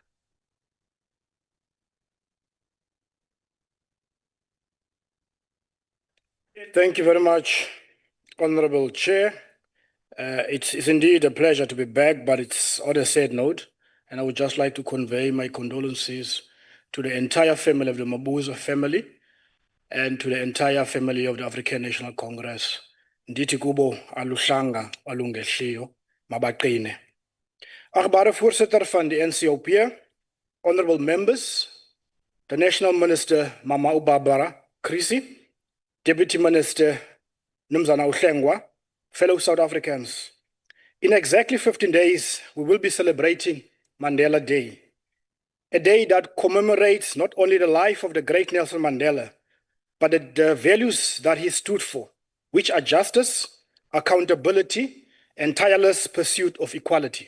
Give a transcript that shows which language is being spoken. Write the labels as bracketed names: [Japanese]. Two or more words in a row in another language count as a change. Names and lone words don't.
[English] Thank you very much, Honourable Chair. It's indeed a pleasure to be back, but it's on a sad note, and I would just like to convey my condolences to the entire family of the Mabuza family and to the entire family of the African National Congress. [Xhosa] Ndithi kubo aluhlanga alungehliyo mabaqine. [Afrikaans] Agbare voorsitter van die NCOP, [English] honourable members, the National Minister Mama Ubabara Krisi, Deputy Minister Numzana Uhlengwa, fellow South Africans. In exactly 15 days, we will be celebrating Mandela Day, a day that commemorates not only the life of the great Nelson Mandela, but the values that he stood for, which are justice, accountability, and tireless pursuit of equality.